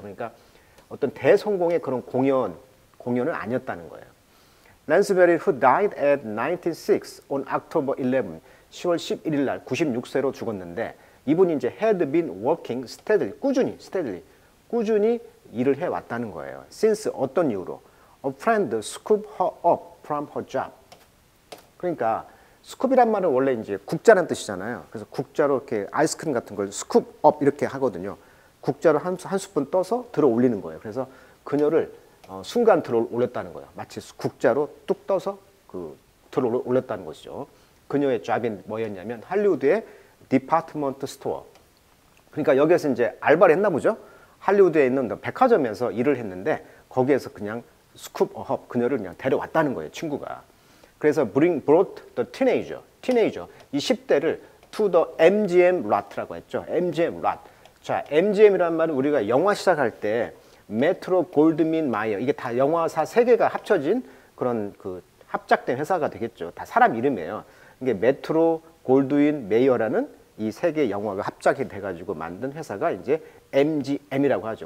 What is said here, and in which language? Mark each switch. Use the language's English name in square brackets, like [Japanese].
[Korean] 그러니까 어떤 대성공의 그런 공연은 아니었다는 거예요. 랜스베리 [English] who died at 96 on October 11, [Korean] 10월 11일 날 96세로 죽었는데 이분이 이제 [English] had been working steadily, [Korean] 꾸준히 일을 해왔다는 거예요. since 어떤 이유로? [English] A friend scooped her up from her job. [Korean] 그러니까 스쿱이란 말은 원래 이제 국자란 뜻이잖아요. 그래서 국자로 이렇게 아이스크림 같은 걸 스쿱 업 이렇게 하거든요. 국자로 한 스푼 떠서 들어 올리는 거예요. 그래서 그녀를 순간 들어 올렸다는 거예요. 마치 국자로 뚝 떠서 들어 올렸다는 것이죠. 그녀의 잡이 뭐였냐면 할리우드의 디파트먼트 스토어. 그러니까 여기에서 이제 알바를 했나 보죠. 할리우드에 있는 백화점에서 일을 했는데 거기에서 그냥 스쿱 업 그녀를 그냥 데려왔다는 거예요. 친구가. [English] 그래서 brought the teenager [Korean] 이 10대를 [English] to the MGM lot라고 했죠. MGM lot. [Korean] 자, MGM이라는 말은 우리가 영화 시작할 때 메트로 골드민 마이어 이게 다 영화사 세 개가 합쳐진 그런 그 합작된 회사가 되겠죠. 다 사람 이름이에요. 이게 메트로 골드윈 메이어라는 이 세 개 영화가 합작이 돼가지고 만든 회사가 이제 MGM이라고 하죠.